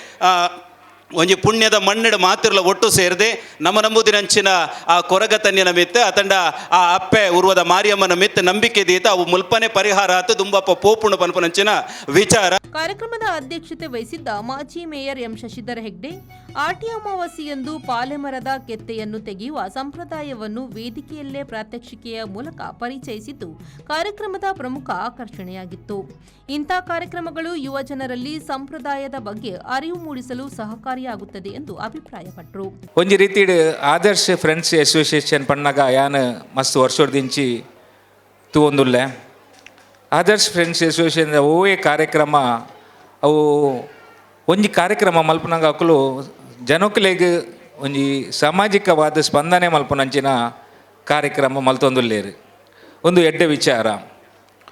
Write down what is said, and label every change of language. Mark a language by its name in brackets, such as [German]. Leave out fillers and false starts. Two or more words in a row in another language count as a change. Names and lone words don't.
[Tulu] ಒಂಜಿ ಪುಣ್ಯದ ಮಣ್ಣಿಡ ಮಾತಿರ್ಲ ಒಟ್ಟು ಸೇರಿದೆ ನಮ್ಮ ನಂಬುದಿನಂಚಿನ ಆ ಕೊರಗತನ್ಯನ ಮಿತ್ತ ಅತಂಡ ಆ ಅಪ್ಪೆ ಉರ್ವದ ಮಾರಿಯಮ್ಮನ ಮಿತ್ತ ನಂಬಿಕೆ ದೀತ ಅವು ಮುಲ್ಪನೆ ಪರಿಹಾರ ಆತು ದುಂಬಪ್ಪ ಪೋಪುಣ ಪನ್ಪನಂಚಿನ ವಿಚಾರ. [Kannada] ಕಾರ್ಯಕ್ರಮದ ಅಧ್ಯಕ್ಷತೆ ವಹಿಸಿದ್ದ ಮಾಜಿ ಮೇಯರ್ ಎಂ ಶಶಿಧರ ಹೆಗ್ಡೆ ಆಟಿ ಅಮಾವಾಸ್ಯೆಯಂದು ಪಾಲೆಮರದ ಕೆತ್ತೆಯನ್ನು ತೆಗೆಯುವ ಸಂಪ್ರದಾಯವನ್ನು ವೇದಿಕೆಯಲ್ಲೇ ಪ್ರಾತ್ಯಕ್ಷಿಕೆಯ ಮೂಲಕ ಪರಿಚಯಿಸಿದ್ದು ಕಾರ್ಯಕ್ರಮದ ಪ್ರಮುಖ ಆಕರ್ಷಣೆಯಾಗಿತ್ತು. ಇಂಥ ಕಾರ್ಯಕ್ರಮಗಳು ಯುವ ಜನರಲ್ಲಿ ಸಂಪ್ರದಾಯದ ಬಗ್ಗೆ ಅರಿವು ಮೂಡಿಸಲು ಸಹಕಾರಿಯಾಗುತ್ತದೆ ಎಂದು ಅಭಿಪ್ರಾಯಪಟ್ಟರು. [Tulu] ಒಂಜಿ ರೀತಿ ಆದರ್ಶ ಫ್ರೆಂಡ್ಸ್ ಅಸೋಸಿಯೇಷನ್ ಪಣ್ಣಗ ಯಾನ್ ಮಸ್ತ್ ವರ್ಷದಿಂಚಿ ತೂವೊಂದುಲ್ಲೆ ಆದರ್ಶ ಫ್ರೆಂಡ್ಸ್ ಅಸೋಸಿಯೇಷನ್ ಓವೇ ಕಾರ್ಯಕ್ರಮ ಅವು ಒಂಜಿ ಕಾರ್ಯಕ್ರಮ ಮಲ್ಪನಗ ಅಕ್ಕಲು ಜನಕ್ಕಲೆಗ್ ಒಂಜಿ ಸಾಮಾಜಿಕವಾದ ಸ್ಪಂದನೆ ಮಲ್ಪನಂಚಿನ ಕಾರ್ಯಕ್ರಮ ಮಲ್ತೊಂದುಲ್ಲೇರು ಒಂದು ಎಡ್ಡೆ ವಿಚಾರ.